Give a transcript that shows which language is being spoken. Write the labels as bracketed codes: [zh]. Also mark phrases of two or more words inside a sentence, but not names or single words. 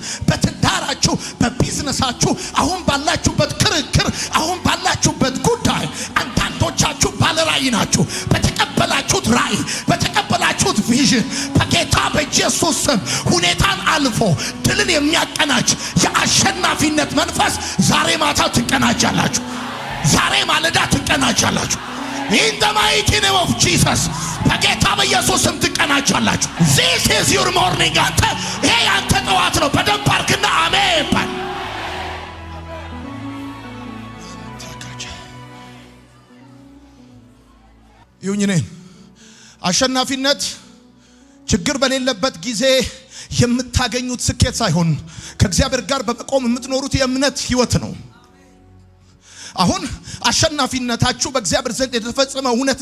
[am] በትዳራችሁ፣ በቢዝነሳችሁ፣ አሁን ባላችሁበት ክርክር፣ አሁን ባላችሁበት ጉዳይ አንዳንዶቻችሁ ባለራዕይ ናችሁ። በተቀበላችሁት ራዕይ፣ በተቀበላችሁት ቪዥን በጌታ በኢየሱስ ስም ሁኔታን አልፎ ድልን የሚያቀናጅ የአሸናፊነት መንፈስ ዛሬ ማታ ትቀናጃላችሁ። ዛሬ ማለዳ ትቀናጃላችሁ። [en] In the mighty name of Jesus [am] በጌታ በኢየሱስ ስም ትቀናጃላችሁ። [en] This is your morning። [am] አንተ ይሄ አንተ ጠዋት ነው። በደንብ አርክና አሜን ባል። ይሁንኔ አሸናፊነት ችግር በሌለበት ጊዜ የምታገኙት ስኬት ሳይሆን ከእግዚአብሔር ጋር በመቆም የምትኖሩት የእምነት ህይወት ነው። አሁን አሸናፊነታችሁ በእግዚአብሔር ዘንድ የተፈጸመ እውነት